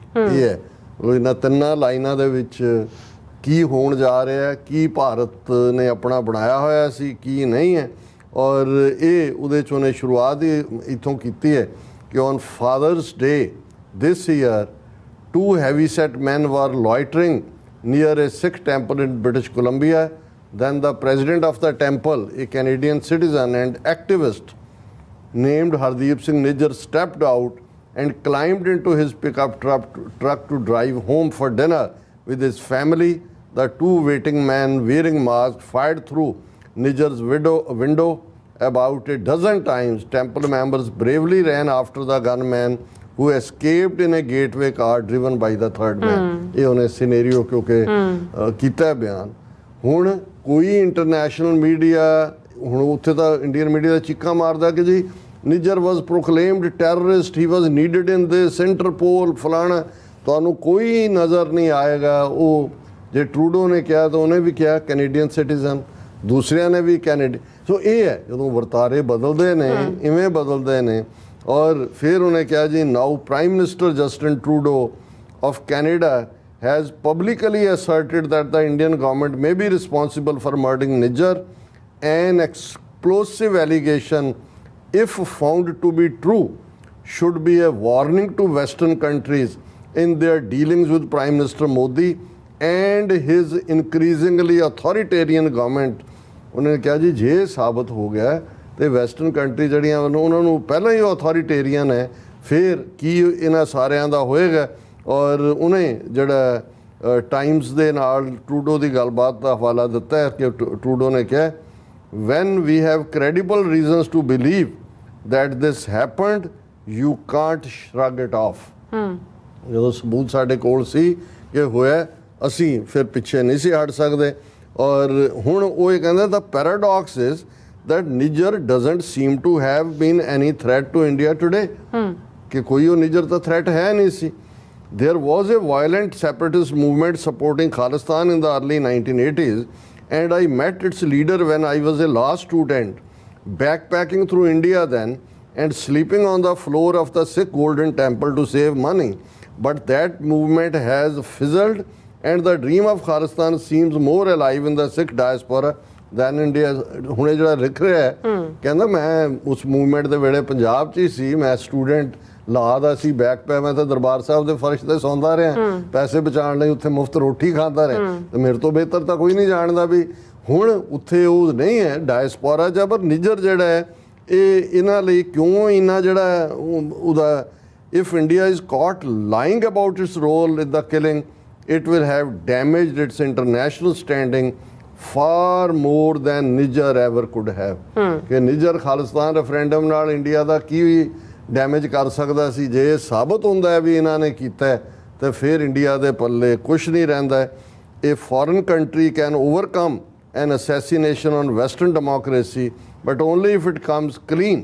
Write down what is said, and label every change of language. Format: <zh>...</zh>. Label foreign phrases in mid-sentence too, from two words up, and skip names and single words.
<pa>ਇਹ ਹੈ ਇਹਨਾਂ 3 ਲਾਈਨਾਂ ਦੇ ਵਿੱਚ ਕੀ ਹੋਣ ਜਾ ਰਿਹਾ, ਕੀ ਭਾਰਤ ਨੇ ਆਪਣਾ ਬਣਾਇਆ ਹੋਇਆ ਸੀ, ਕੀ ਨਹੀਂ ਹੈ। ਔਰ ਇਹ ਉਹਦੇ 'ਚ ਉਹਨੇ ਸ਼ੁਰੂਆਤ ਹੀ ਇੱਥੋਂ ਕੀਤੀ ਹੈ ਕਿ</pa> <en>On Father's Day this year 2 heavy-set men were loitering near a Sikh temple in British Columbia. Then the president of the temple, a Canadian citizen and activist named Hardeep Singh Nijjar, stepped out and climbed into his pickup truck to drive home for dinner with his family. The 2 waiting men wearing masks fired through Nijjar's window about a dozen times. Temple members bravely ran after the gunman who escaped in a gateway car driven by the third man.</en> <pa>ਇਹ ਉਹਨੇ ਸਿਨੈਰੀਓ ਕਿਉਂਕਿ ਕੀਤਾ ਬਿਆਨ। ਹੁਣ ਕੋਈ</pa> <en>international media,</en> <pa>ਹੁਣ ਉੱਥੇ ਤਾਂ</pa> <en>Indian media</en> <pa>ਦਾ ਚੀਕਾਂ ਮਾਰਦਾ ਕਿ ਜੀ</pa> <en>Nijjar was proclaimed terrorist, he was needed in this,</en> <pa>ਇੰਟਰਪੋਲ, ਫਲਾਣਾ। ਤੁਹਾਨੂੰ ਕੋਈ ਨਜ਼ਰ ਨਹੀਂ ਆਏਗਾ। ਉਹ ਜੇ ਟਰੂਡੋ ਨੇ ਕਿਹਾ ਤਾਂ ਉਹਨੇ ਵੀ ਕਿਹਾ</pa> <en>Canadian citizen,</en> <pa>ਦੂਸਰਿਆਂ ਨੇ ਵੀ ਕੈਨੇਡੀ। ਸੋ ਇਹ ਹੈ ਜਦੋਂ ਵਰਤਾਰੇ ਬਦਲਦੇ ਨੇ, ਇਵੇਂ ਬਦਲਦੇ ਨੇ। ਔਰ ਫਿਰ ਉਹਨੇ ਕਿਹਾ ਜੀ</pa> <en>Now Prime Minister Justin Trudeau of Canada has publicly asserted that the Indian government may be responsible for murdering Nijjar, an explosive allegation, if found to be true, should be a warning to Western countries in their dealings with Prime Minister Modi and his increasingly authoritarian government.</en> <pa>ਉਹਨੇ ਕਿਹਾ ਜੀ ਜੇ ਸਾਬਤ ਹੋ ਗਿਆ ਤੇ</pa> <en>Western country</en> <pa>ਜਿਹੜੀਆਂ ਉਹਨਾਂ ਨੂੰ ਪਹਿਲਾਂ ਹੀ ਅਥੋਰੀਟੇਰੀਅਨ ਹੈ, ਫਿਰ ਕੀ ਇਹਨਾਂ ਸਾਰਿਆਂ ਦਾ ਹੋਏਗਾ। ਔਰ ਉਹਨੇ ਜਿਹੜਾ ਟਾਈਮਸ ਦੇ ਨਾਲ ਟਰੂਡੋ ਦੀ ਗੱਲਬਾਤ ਦਾ ਹਵਾਲਾ ਦਿੱਤਾ ਹੈ ਕਿ ਟਰੂਡੋ ਨੇ ਕਿਹਾ</pa> <en>When we have credible reasons to believe that this happened you can't shrug it off.</en> <pa>ਜਦੋਂ ਸਬੂਤ ਸਾਡੇ ਕੋਲ ਸੀ ਕਿ ਹੋਇਆ, ਅਸੀਂ ਫਿਰ ਪਿੱਛੇ ਨਹੀਂ ਸੀ ਹਟ ਸਕਦੇ। ਔਰ ਹੁਣ ਉਹ ਇਹ ਕਹਿੰਦਾ</pa> <en>the paradox is that Nijjar doesn't seem to have been any threat to India today,</en> <pa>ਕਿ ਕੋਈ ਉਹ ਨਿੱਜਰ ਤਾਂ ਥ੍ਰੈਟ ਹੈ ਨਹੀਂ ਸੀ।</pa> <en>There was a violent separatist movement supporting Khalistan in the early 1980s, and I met its leader when I was a law student, backpacking through India then and sleeping on the floor of the Sikh Golden Temple to save money. But that movement has fizzled, and the dream of Khalistan seems more alive in the Sikh diaspora than India.</en> <pa>ਹੁਣੇ ਜਿਹੜਾ ਲਿਖ ਰਿਹਾ ਹੈ ਕਹਿੰਦਾ ਮੈਂ ਉਸ ਮੂਵਮੈਂਟ ਦੇ ਵੇਲੇ ਪੰਜਾਬ 'ਚ ਹੀ ਸੀ, ਮੈਂ</pa> <en>student law</en> <pa>ਦਾ ਸੀ, ਬੈਕ ਪੈ ਮੈਂ ਤਾਂ ਦਰਬਾਰ ਸਾਹਿਬ ਦੇ ਫਰਸ਼ ਤੇ ਸੌਂਦਾ ਰਿਹਾ, ਪੈਸੇ ਬਚਾਉਣ ਲਈ ਉੱਥੇ ਮੁਫਤ ਰੋਟੀ ਖਾਂਦਾ ਰਿਹਾ, ਤੇ ਮੇਰੇ ਤੋਂ ਬਿਹਤਰ ਤਾਂ ਕੋਈ ਨਹੀਂ ਜਾਣਦਾ ਵੀ ਹੁਣ ਉੱਥੇ ਉਹ ਨਹੀਂ ਹੈ ਡਾਇਸਪੋਰਾ 'ਚ। ਪਰ ਨਿੱਜਰ ਜਿਹੜਾ ਹੈ ਇਹ ਇਹਨਾਂ ਲਈ ਕਿਉਂ ਇੰਨਾ ਜਿਹੜਾ ਉਹਦਾ</pa> <en>If India is caught lying about its role in the killing it will have damaged its international standing far more than Niger ever could have.</en> <pa>ਕਿ ਨਿੱਜਰ ਖਾਲਿਸਤਾਨ ਰੈਫਰੈਂਡਮ ਨਾਲ ਇੰਡੀਆ ਦਾ ਕੀ ਡੈਮੇਜ ਕਰ ਸਕਦਾ ਸੀ। ਜੇ ਇਹ ਸਾਬਤ ਹੁੰਦਾ ਹੈ ਵੀ ਇਹਨਾਂ ਨੇ ਕੀਤਾ ਤਾਂ ਫਿਰ ਇੰਡੀਆ ਦੇ ਪੱਲੇ ਕੁਛ ਨਹੀਂ ਰਹਿੰਦਾ।</pa> <en>A foreign country can overcome an assassination on Western democracy, but only if it comes clean.</en>